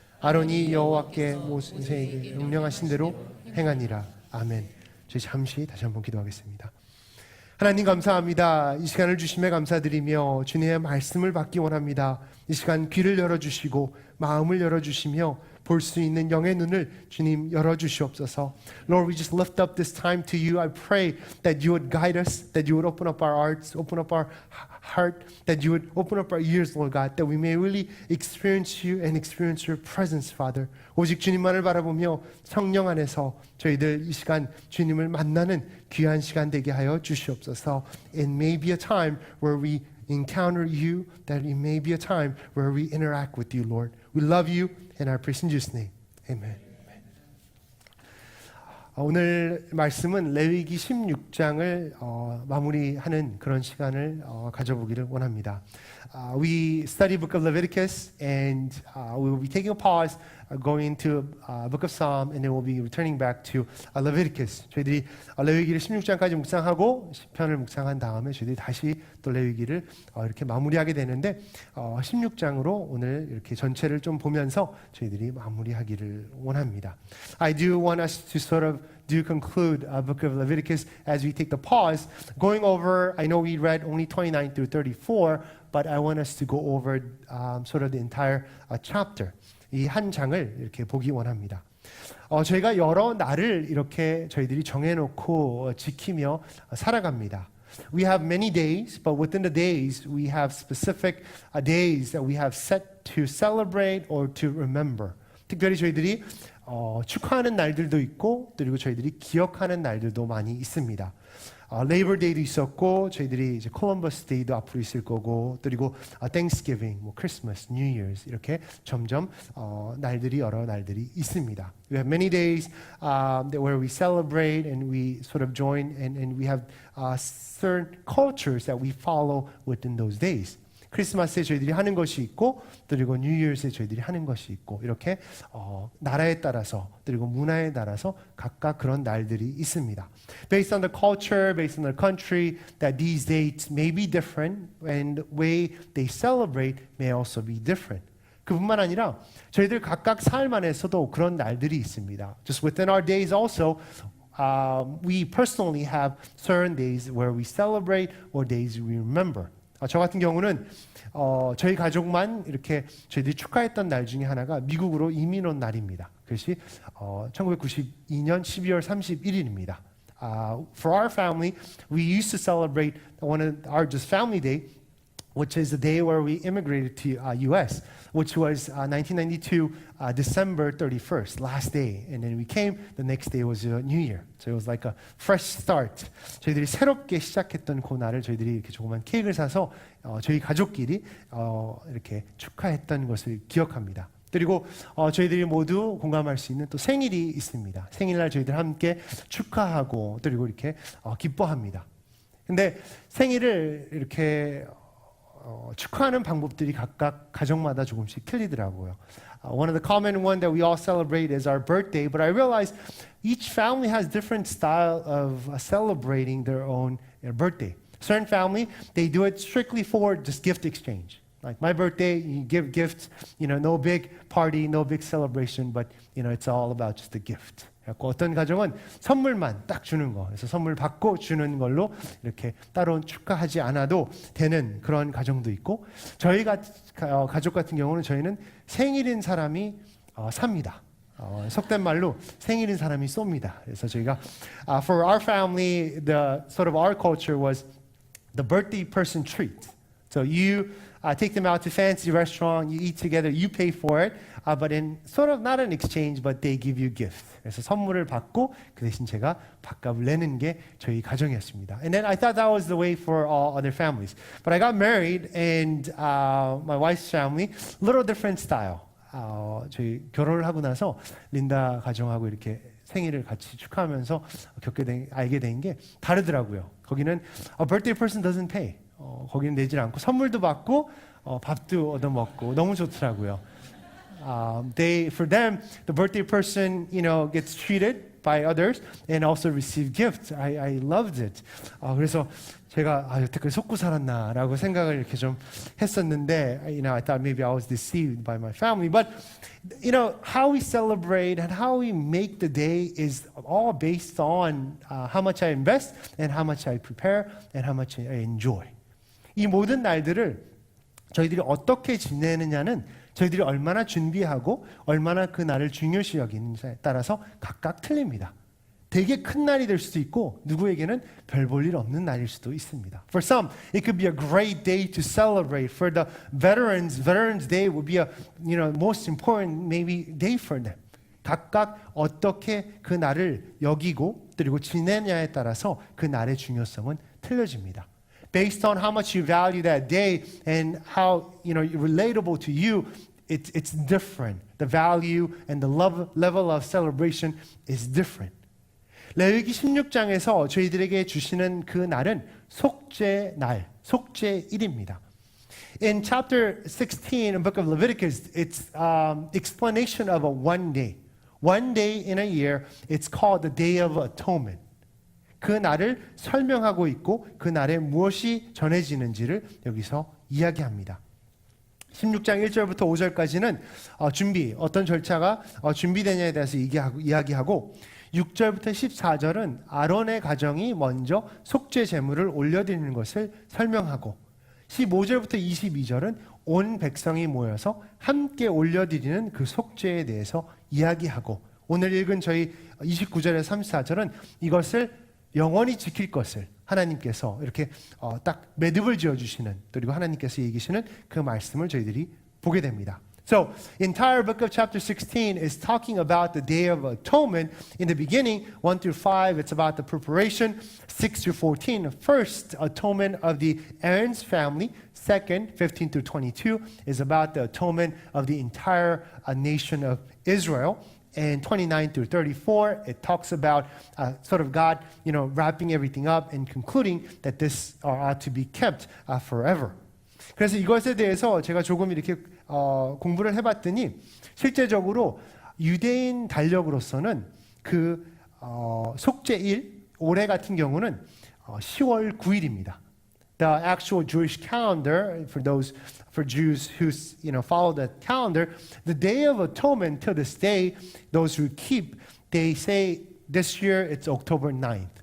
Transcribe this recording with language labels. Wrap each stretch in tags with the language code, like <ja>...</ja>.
<ko>아론이 여호와께 모세에게 명령하신 대로 행하니라. 아멘. 저희 잠시 다시 한번 기도하겠습니다. 하나님 감사합니다. 이 시간을 주심에 감사드리며 주님의 말씀을 받기 원합니다. 이 시간 귀를 열어주시고 마음을 열어주시며 볼 수 있는 영의 눈을 주님 열어주시옵소서.</ko> <en>Lord, we just lift up this time to you. I pray that you would guide us, that you would open up our hearts, open up our heart, that you would open up our ears, Lord God, that we may really experience you and experience your presence, Father.</en> <ko>오직 주님만을 바라보며 성령 안에서 저희들 이 시간 주님을 만나는 귀한 시간 되게 하여 주시옵소서.</ko> <en>It may be a time where we encounter you, that it may be a time where we interact with you, Lord. We love you and I praise in Jesus' name. Amen.</en> <ko>오늘 말씀은 레위기 16장을 마무리하는 그런 시간을 가져보기를 원합니다.</ko> <en>We study book of Leviticus and we will be taking a pause, going to book of Psalm and then we'll be returning back to Leviticus.</en> <ko>저희들이 레위기를 16장까지 묵상하고 시편을 묵상한 다음에 저희들이 다시 또 레위기를 이렇게 마무리하게 되는데 16장으로 오늘 이렇게 전체를 좀 보면서 저희들이 마무리하기를 원합니다.</ko> <en>I do want us to sort of do conclude book of Leviticus as we take the pause, going over, I know we read only 29 through 34, but I want us to go over sort of the entire chapter.</en> <ko>이 한 장을 이렇게 보기 원합니다. 저희가 여러 날을 이렇게 저희들이 정해놓고 지키며 살아갑니다.</ko> <en>We have many days, but within the days we have specific days that we have set to celebrate or to remember.</en> <ko>특별히 저희들이 축하하는 날들도 있고 그리고 저희들이 기억하는 날들도 많이 있습니다. Labor Day도 있었고 저희들이 이제 Columbus Day도 앞으로 있을 거고 그리고 Thanksgiving, 뭐 Christmas, New Year's 이렇게 점점 날들이 여러 날들이 있습니다.</ko> <en>We have many days where we celebrate and we sort of join and we have certain cultures that we follow within those days.</en> <ko>크리스마스에 저희들이 하는 것이 있고 그리고 뉴 이어스에 저희들이 하는 것이 있고 이렇게 나라에 따라서 그리고 문화에 따라서 각각 그런 날들이 있습니다.</ko> <en>Based on the culture, based on the country, that these dates may be different and the way they celebrate may also be different.</en> <ko>그뿐만 아니라 저희들 각각 삶 안에서도 그런 날들이 있습니다.</ko> <en>Just within our days also, we personally have certain days where we celebrate or days we remember.</en> <ko>저 같은 경우는 저희 가족만 이렇게 저희들이 축하했던 날 중에 하나가 미국으로 이민 온 날입니다. 그것이 1992년 12월 31일입니다.</ko> <en>For our family, we used to celebrate one of our just family day, which is the day where we immigrated to U.S., which was 1992, December 31st, last day. And then we came, the next day was New Year. So it was like a fresh start.</en> <ko>저희들이 새롭게 시작했던 그 날을 저희들이 이렇게 조그만 케이크를 사서 저희 가족끼리 이렇게 축하했던 것을 기억합니다. 그리고 저희들이 모두 공감할 수 있는 또 생일이 있습니다. 생일날 저희들 함께 축하하고 그리고 이렇게 기뻐합니다. 근데 생일을 이렇게 축하하는 방법들이 각각 가정마다 조금씩 틀리더라고요.</ko> <en>One of the common one that we all celebrate is our birthday, but I realize each family has different style of celebrating their own birthday. Certain family, they do it strictly for just gift exchange. Like my birthday, you give gifts, no big party, no big celebration, but it's all about just the gift.</en> <ko>어떤 가정은 선물만 딱 주는 거, 그래서 선물 받고 주는 걸로 이렇게 따로 축하하지 않아도 되는 그런 가정도 있고, 저희 가족 같은 경우는 저희는 생일인 사람이 삽니다. 속된 말로 생일인 사람이 쏩니다. 그래서 저희가</ko> <en>for our family, the sort of our culture was the birthday person treat. So you take them out to fancy restaurant, you eat together, you pay for it, but in sort of not an exchange, but they give you gift.</en> <ko>그래서 선물을 받고 그 대신 제가 밥값을 내는 게 저희 가정이었습니다.</ko> <en>And then I thought that was the way for all other families. But I got married, and my wife's family, little different style.</en> <ko>저희 결혼을 하고 나서 린다 가정하고 이렇게 생일을 같이 축하하면서 알게 된 게 다르더라고요. 거기는</ko> <en>a birthday person doesn't pay.</en> <ko>거기는 내질 않고 선물도 받고 밥도 얻어 먹고 너무 좋더라고요.</ko> <en>For them, the birthday person, gets treated by others and also receive gifts. I loved it.</en> <ko>그래서 제가 여태까지 속고 살았나라고 생각을 이렇게 좀 했었는데,</ko> <en>I thought maybe I was deceived by my family. But how we celebrate and how we make the day is all based on how much I invest and how much I prepare and how much I enjoy.</en> <ko>이 모든 날들을 저희들이 어떻게 지내느냐는 저희들이 얼마나 준비하고 얼마나 그 날을 중요시 여기는지에 따라서 각각 틀립니다. 되게 큰 날이 될 수도 있고 누구에게는 별 볼 일 없는 날일 수도 있습니다.</ko> <en>For some, it could be a great day to celebrate. For the Veterans Day would be a most important maybe day for them.</en> <ko>각각 어떻게 그 날을 여기고 그리고 지내냐에 따라서 그 날의 중요성은 틀려집니다.</ko> <en>Based on how much you value that day and how relatable to you, it's different. The value and the level of celebration is different.</en> <ko>레위기 16장에서 저희들에게 주시는 그 날은 속죄 날, 속죄일입니다.</ko> <en>In chapter 16 in the book of Leviticus, it's explanation of a one day. One day in a year, it's called the Day of Atonement.</en> <ko>그 날을 설명하고 있고 그 날에 무엇이 전해지는지를 여기서 이야기합니다. 16장 1절부터 5절까지는 어떤 절차가 준비되냐에 대해서 이야기하고 6절부터 14절은 아론의 가정이 먼저 속죄 제물을 올려드리는 것을 설명하고 15절부터 22절은 온 백성이 모여서 함께 올려드리는 그 속죄에 대해서 이야기하고 오늘 읽은 저희 29절에서 34절은 이것을 영원히 지킬 것을 하나님께서 이렇게 딱 매듭을 지어주시는 그리고 하나님께서 얘기하시는 그 말씀을 저희들이 보게 됩니다.</ko> <en>So, entire book of chapter 16 is talking about the Day of Atonement. In the beginning, 1 through 5, it's about the preparation. 6 through 14, first atonement of the Aaron's family. Second, 15 through 22, is about the atonement of the entire nation of Israel. And 29 through 34, it talks about sort of God, wrapping everything up and concluding that this ought to be kept forever.</en> <ko>그래서 이것에 대해서 제가 조금 이렇게 공부를 해봤더니 실제적으로 유대인 달력으로서는 그 속죄일 올해 같은 경우는 10월 9일입니다.</ko> <en>The actual Jewish calendar for Jews who follow the calendar, the Day of Atonement till this day, those who keep, they say this year it's October 9th.</en>